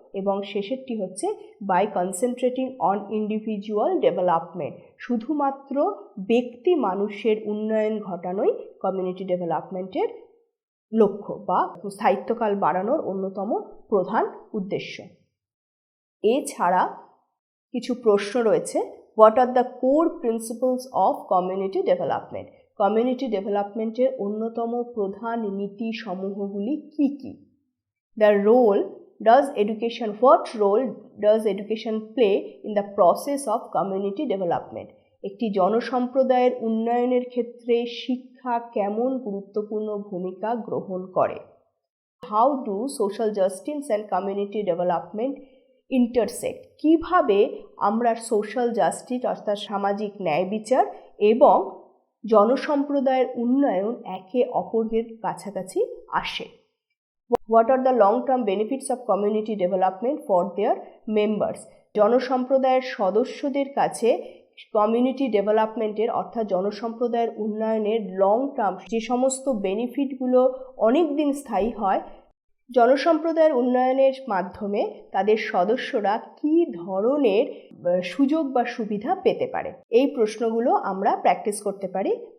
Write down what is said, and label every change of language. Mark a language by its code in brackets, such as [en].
[bn] এবং শেষেরটি হচ্ছে [en] by concentrating on individual development, [bn] শুধুমাত্র ব্যক্তি মানুষের উন্নয়ন ঘটানোই কমিউনিটি ডেভেলপমেন্টের লক্ষ্য বা স্থায়িত্বকাল বাড়ানোর অন্যতম প্রধান উদ্দেশ্য। এছাড়া কিছু প্রশ্ন রয়েছে, [en] What are the core principles of community development? [bn] Community ডেভেলপমেন্টের অন্যতম প্রধান নীতি সমূহগুলি কি কি? [en] The role what role does education play in the process of community development? [bn] একটি জনসম্প্রদায়ের উন্নয়নের ক্ষেত্রে শিক্ষা কেমন গুরুত্বপূর্ণ ভূমিকা গ্রহণ করে? [en] How do social justice and community development intersect? [bn] কিভাবে আমরা সোশ্যাল জাস্টিস অর্থাৎ সামাজিক ন্যায় বিচার এবং জনসম্প্রদায়ের উন্নয়ন একে অপরের কাছাকাছি আসে? [en] What are the long-term benefits of community development for their members? [bn] জনসম্প্রদায়ের সদস্যদের কাছে কমিউনিটি ডেভেলপমেন্টের অর্থাৎ জনসম্প্রদায়ের উন্নয়নের লং টার্ম যে সমস্ত বেনিফিটগুলো অনেক দিন স্থায়ী হয়, জনসম্প্রদায়ের উন্নয়নের মাধ্যমে তাদের সদস্যরা কি ধরনের সুযোগ বা সুবিধা পেতে পারে, এই প্রশ্নগুলো আমরা প্র্যাকটিস করতে পারি।